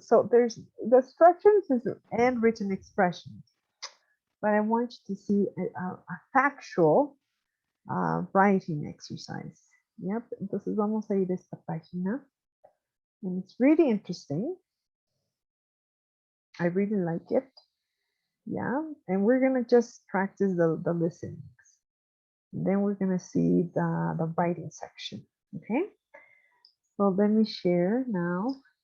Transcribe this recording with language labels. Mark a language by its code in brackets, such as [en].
[en] So there's the instructions and written expressions. But I want you to see a factual writing exercise. [es] Yep, entonces vamos a ir a esta página. [en] And it's really interesting. I really like it. Yeah, and we're gonna just practice the listenings. Then we're gonna see the writing section. Okay, so let me share now.